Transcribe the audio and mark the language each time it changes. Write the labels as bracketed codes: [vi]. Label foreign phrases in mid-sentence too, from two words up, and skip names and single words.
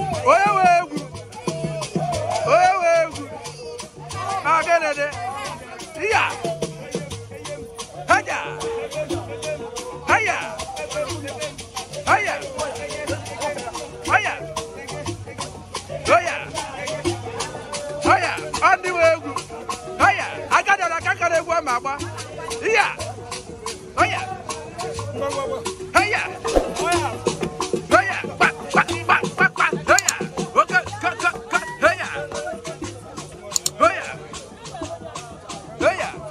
[ig] Onye nwe egwu? Onye nwe egwu? Agenede? Iya! Haya! Haya! Haya! Haya! Haya! Haya! Ọ ndị nwe egwu! Haya! Agadara ka akara egwu ama agba! Iya! Haya! Haya! Haya! Kwa, kwa, kwa, kwa, kwa! Haya! Oke, ka, ka, ka! Haya! Haya! Haya!